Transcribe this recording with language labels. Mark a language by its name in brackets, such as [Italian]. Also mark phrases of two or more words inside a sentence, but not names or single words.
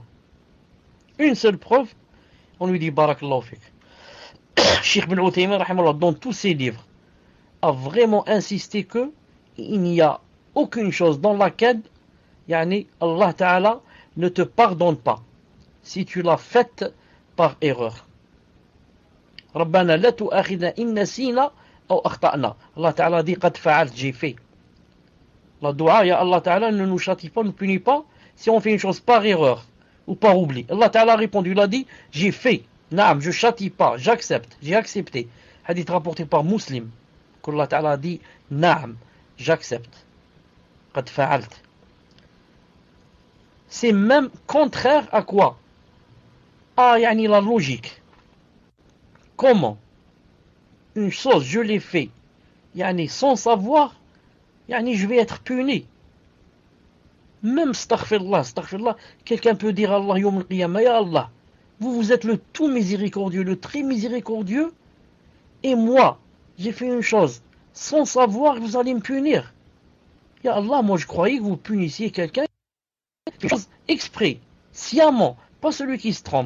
[French] Une seule preuve, on lui dit [Arabic] barakallahu fik. [French] Cheikh Ibn Uthaymin, dans tous ses livres, a vraiment insisté que il n'y a aucune chose dans laquelle Allah Ta'ala ne te pardonne pas si tu l'as faite par erreur. [Arabic] Rabbana la tu'akhidna in nasina aw akhta'na. [French] Allah Ta'ala dit [Arabic] qad fa'alt, [French] j'ai fait. La dua, ya Allah Ta'ala ne nous châtie pas, ne nous punit pas si on fait une chose par erreur ou par oubli. Allah Ta'ala a répondu, il a dit j'ai fait. Naam, je châtie pas, j'accepte, j'ai accepté. Hadith rapporté par Muslim. Allah Ta'ala a dit naam, j'accepte. [Arabic] Qad fa'alt. [French] C'est même contraire à quoi? La logique. Comment une chose je l'ai fait sans savoir, je vais être puni. Même astaghfirullah, quelqu'un peut dire à Allah [Arabic] yawm al-qiyamah, [French] ya Allah, vous êtes le tout miséricordieux, le très miséricordieux, et moi j'ai fait une chose sans savoir que vous allez me punir. Ya Allah, moi je croyais que vous punissiez quelqu'un une chose exprès, sciemment, pas celui qui se trompe.